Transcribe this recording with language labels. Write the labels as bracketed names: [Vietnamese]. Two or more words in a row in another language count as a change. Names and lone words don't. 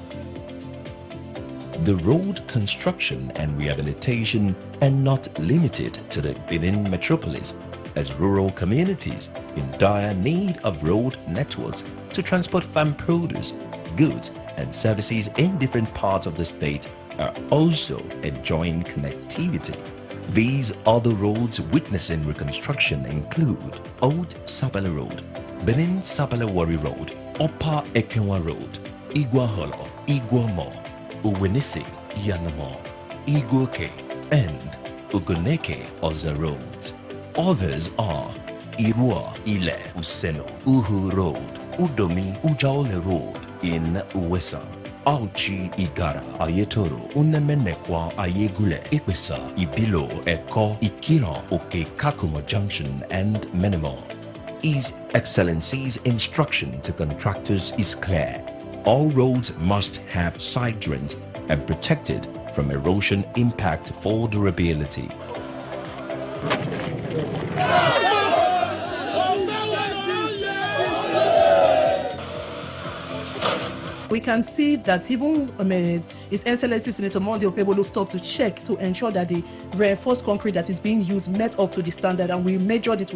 [English] The road construction and rehabilitation are not limited to the Benin metropolis, as rural communities in dire need of road networks to transport farm produce, goods and services in different parts of the state are also enjoying connectivity. These other roads witnessing reconstruction include Old Sapele Road, Benin Sapele Wari Road, Upper Ekenwa Road, Igwa Holo, Igwa Mo, Uwenisi, Yanamo, Igwoke, and Ugoneke Oza Roads. Others are Irua, Ile, Useno, Uhu Road, Udomi, Ujaole Road in Uwesa, Auchi Igara, Ayetoro, Unemenekwa, Ayegule, Ipesa, Ibilo, Eko, Ikiro, Oke Kakumo Junction, and many more. His Excellency's instruction to contractors is clear. All roads must have side drains and protected from erosion impact for durability. We can see that even His Excellency Senator Monday Okpebholo stopped to check to ensure that the reinforced concrete that is being used met up to the standard, and we measured it.